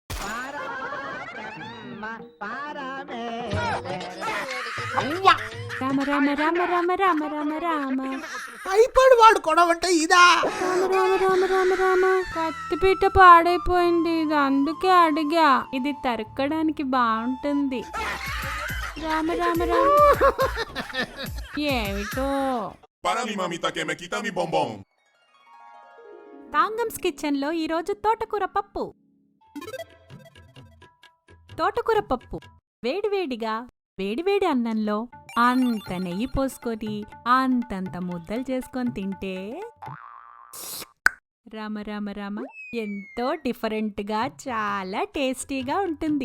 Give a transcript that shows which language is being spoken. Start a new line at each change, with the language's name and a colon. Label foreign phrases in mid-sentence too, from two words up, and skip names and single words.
Telugu: రామ రామ రామ రామ రామ రామ రామ. ఐప్యాడ్ వాడుకోవడం అంటే ఇదా? రామ రామ రామ రామ రామ. కత్తిపీట పాడైపోయింది, ఇది అందుకే అడిగా. ఇది తరక్కడానికి బాగుంటుంది. రామ రామ రామ. ఏమిటో.
Spanish: Para mi mamita que me quita mi bombón.
Telugu: తాంగమ్స్ కిచెన్ లో ఈరోజు తోటకూర పప్పు. తోటకూర పప్పు వేడివేడిగా వేడివేడి అన్నంలో అంత నెయ్యి పోసుకొని అంతంత ముద్దలు చేసుకొని తింటే రామ రామ రామ, ఎంతో డిఫరెంట్గా చాలా టేస్టీగా ఉంటుంది.